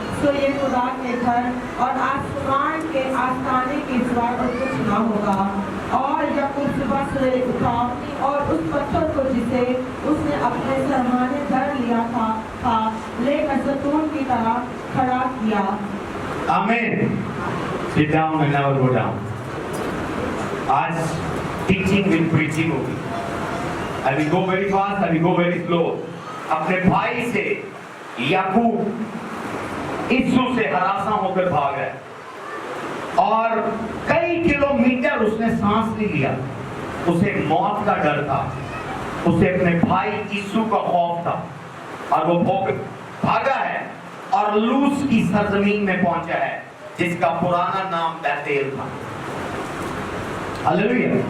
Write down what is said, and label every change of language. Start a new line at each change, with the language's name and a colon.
Hindi: तो ये खुदा के घर और आसमान के आस्ताने के सिवा और कुछ न होगा। और याकूब सुबह सवेरे उठा और उस पत्थर को जिसे उसने अपने सरहाने धर लिया था लेकर जैतून की तरह खड़ा किया।
English: Amen. Sit down and never go down.
Hindi: आज
English: teaching with preaching
Hindi: होगी.
English: I will go very fast, I will go very slow.
Hindi: अपने भाई से याकूब यीशु से हरासा होकर भाग है और कई किलोमीटर उसने सांस नहीं लिया। उसे मौत का डर था, उसे अपने भाई यीशु का खौफ था और वो भागा है और लूस की सरजमीन में पहुंचा है जिसका पुराना नाम बैतेल था। हालेलुया।